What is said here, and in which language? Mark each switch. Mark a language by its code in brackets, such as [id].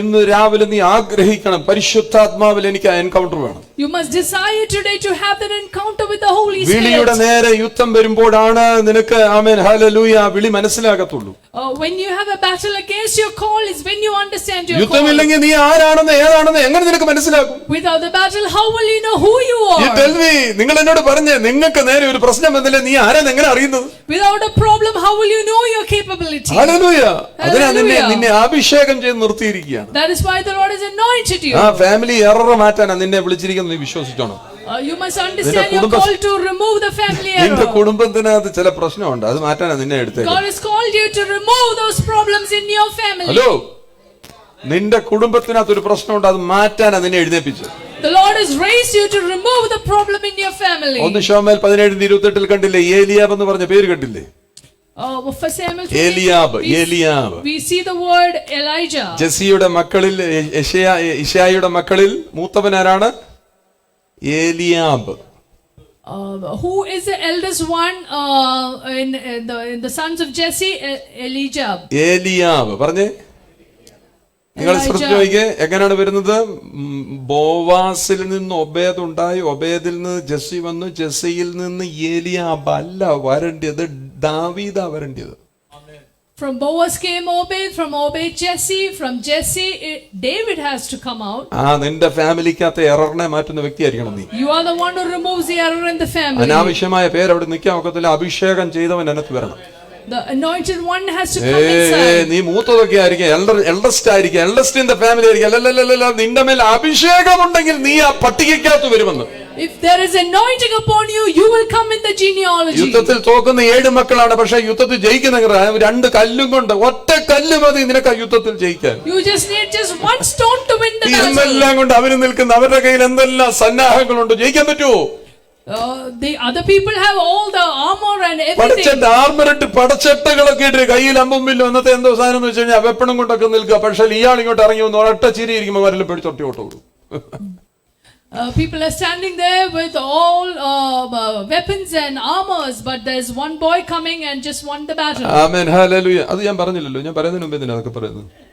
[ml] ഇന്ന് രാവിലെ നീ ആഗ്രഹിക്കണം, പരിശുദ്ധാത്മാവിൽ എനിക്ക് ആ എൻകൗണ്ടർ വേണം. [en] You must desire today to have that encounter with the Holy Spirit. [ml] വിളിയുടെ നേരെ യുദ്ധം വരുമ്പോഴാണ് നിനക്ക് ആമേൻ ഹല്ലേലൂയ വിളി മനസ്സിലാകത്തുള്ളൂ. [en] When you have a battle against your call is when you understand your call. [ml] യുദ്ധമില്ലെങ്കിൽ നീ ആരാണെന്ന് ഏതാണെന്ന് എങ്ങനെ നിനക്ക് മനസ്സിലാകും? [en] Without the battle, how will you know who you You are? tell me, [ml] നിങ്ങൾ എന്നോട് പറഞ്ഞേ, നിങ്ങൾക്ക് നേരെ ഒരു പ്രശ്നം വന്നില്ലേ, നീ ആരാന്ന് എങ്ങനെ അറിയുന്നത്? [en] Without a problem, how will you know your capability? [ml] Hallelujah. അതിനാ [en] Hallelujah. [ml] നിന്നെ അഭിഷേകം ചെയ്ത് നിർത്തിയിരിക്കുകയാണ്. [en] That is why the Lord has anointed you. [ml] ആ ഫാമിലി എറർ മാറ്റാനാ നിന്നെ വിളിച്ചിരിക്കുന്നത്, നീ വിശ്വസിച്ചോണം. [en] You must understand your call to remove the family [ml] നിന്റെ [en] error. [ml] കുടുംബത്തിനകത്ത് ചില പ്രശ്നമുണ്ട്, അത് മാറ്റാനാ നിന്നെ എടുത്തേ. [en] God has called you to remove those problems in your family. [ml] Hello, നിന്റെ കുടുംബത്തിനകത്ത് ഒരു പ്രശ്നമുണ്ട്, അത് മാറ്റാനാ നിന്നെ എഴുന്നേപ്പിച്ചു. [en] The Lord has raised you to remove the problem in your family. [ml] 1 ശമൂവേൽ 17:28 കണ്ടില്ലേ? ഏലിയാബ് എന്ന് പറഞ്ഞ പേര് കണ്ടില്ലേ? [en] For Samuel, [ml] Eliab. [en] we see the word Elijah. [ml] ജെസിയുടെ മക്കളിൽ, ഇശായിയുടെ മക്കളിൽ മൂത്തവനാരാണ്? Eliab. [en] Who is the eldest one in the sons of Jesse? Elijah. [ml] Eliab പറഞ്ഞേ. നിങ്ങൾ ശ്രദ്ധിച്ചു നോക്കിയേ, എങ്ങനെയാണ് വരുന്നത്? ബോവാസിൽ നിന്ന് ഒബേദ് ഉണ്ടായി, ഒബേദിൽ നിന്ന് ജെസ്സി വന്നു, ജെസ്സിയിൽ നിന്ന് ഏലിയാബ് അല്ല വരേണ്ടത്, ദാവീദാ വരേണ്ടത്. [en] From Boaz came Obed, from Obed Jesse, from Jesse David has to come out. [ml] നിന്റെ ഫാമിലിക്കകത്ത് എററിനെ മാറ്റുന്ന വ്യക്തിയായിരിക്കണം നീ. [en] You are the one who removes the error in the family. [ml] അനാവശ്യമായ പേര് അവിടെ നിൽക്കാൻ ഒക്കത്തില്ല. അഭിഷേകം ചെയ്തവൻ അതിനകത്ത് വരണം. [en] The anointed one has to come inside. [ml] നീ മൂത്തതൊക്കെ ആയിരിക്കും, എൽഡസ്റ്റ് ആയിരിക്കും, [en] eldest in the family [ml] ആയിരിക്കും. അല്ലല്ല, നിന്റെ മേൽ അഭിഷേകം ഉണ്ടെങ്കിൽ നീ ആ പട്ടികയ്ക്കകത്ത് വരുമെന്ന്. [en] If there is anointing upon you, you will come in the genealogy. [ml] യുദ്ധത്തിൽ തോക്കുന്ന 7 മക്കളാണ്, പക്ഷെ യുദ്ധത്തിൽ ജയിക്കുന്ന 2 കല്ലും കൊണ്ട്, ഒറ്റ കല്ല് മതി നിനക്ക് ആ യുദ്ധത്തിൽ ജയിക്കാൻ. [en] You just need just one stone to win the battle. [ml] എന്തെല്ലാം കൊണ്ട് അവർ നിൽക്കുന്ന, അവരുടെ കയ്യിൽ എന്തെല്ലാം സന്നാഹങ്ങളുണ്ട്, ജയിക്കാൻ പറ്റുമോ? [en] The other people have all the armor and everything. [ml] ആർമറിട്ട് പടച്ചട്ടകളൊക്കെ ഇട്ട് കയ്യിൽ അമ്പും വില്ലും, അന്നത്തെ എന്തോ സാധനം എന്ന് വെച്ച് കഴിഞ്ഞാൽ വെപ്പണം കൊണ്ടൊക്കെ നിൽക്കുക. പക്ഷെ ഇയാൾ ഇങ്ങോട്ട് ഇറങ്ങി വന്ന് ഒരൊറ്റ ചിരി ഇരിക്കുമ്പോൾ വരലും പേടിച്ചൊട്ടി ഓട്ടോടും. [en] People are standing there with all weapons and armors, but there's one boy coming and just won the battle. [ml] Amen hallelujah. അത് ഞാൻ പറഞ്ഞില്ലല്ലോ, ഞാൻ പറയുന്നതിന് മുമ്പേ തന്നെ അതൊക്കെ പറയുന്നത്.